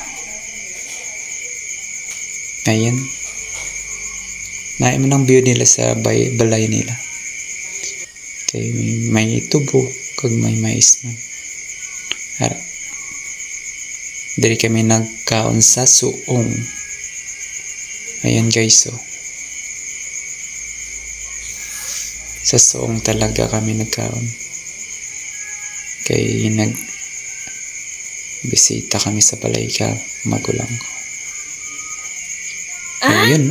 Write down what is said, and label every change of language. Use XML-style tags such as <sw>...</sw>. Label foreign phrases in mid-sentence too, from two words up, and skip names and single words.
<hil>Ayan. Naim ng view nila sa balay nila. Kay may tubo kag may mais man. Hara. Diri kami nagkaon sa suong. Ayan guys oh. Sa suong talaga kami nagkaon. Kay bisita kami sa balay ka magulang ko.</hil>